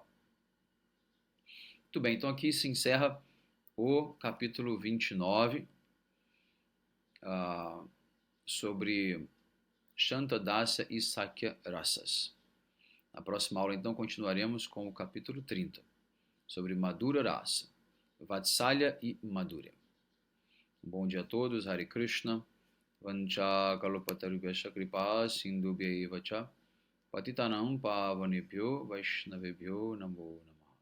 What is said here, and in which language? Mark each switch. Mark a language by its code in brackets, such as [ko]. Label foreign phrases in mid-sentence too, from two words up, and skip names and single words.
[pt] Muito bem, então aqui se encerra o capítulo 29 sobre Shantadasya e Sakya Rasas. Na próxima aula, então, continuaremos com o capítulo 30, sobre Madhura Rasa, Vatsalya e Madhurya. Bom dia a todos, [sa] हरे कृष्ण, वाञ्छा कल्पतरुभ्यस्य कृपा सिन्धुभ्य एवच, पतितानाम् पावनेभ्यो वैष्णवेभ्यो नमो नमो.